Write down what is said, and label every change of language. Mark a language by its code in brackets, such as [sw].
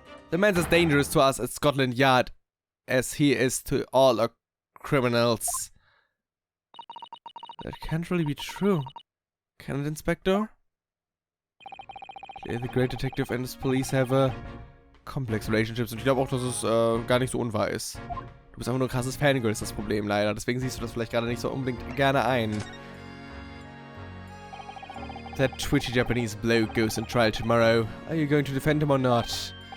[en] The man's as dangerous to us at Scotland Yard as he is to all our criminals. That can't really be true. Can it, Inspector? The great detective and his police have a complex relationships. [de] Und ich glaube auch, dass es gar nicht so unwahr ist. Du bist einfach nur ein krasses Fangirl, ist das Problem leider. Deswegen siehst du das vielleicht gerade nicht so unbedingt gerne ein. [en] That twitchy Japanese bloke goes on trial tomorrow. Are you going to defend him or not?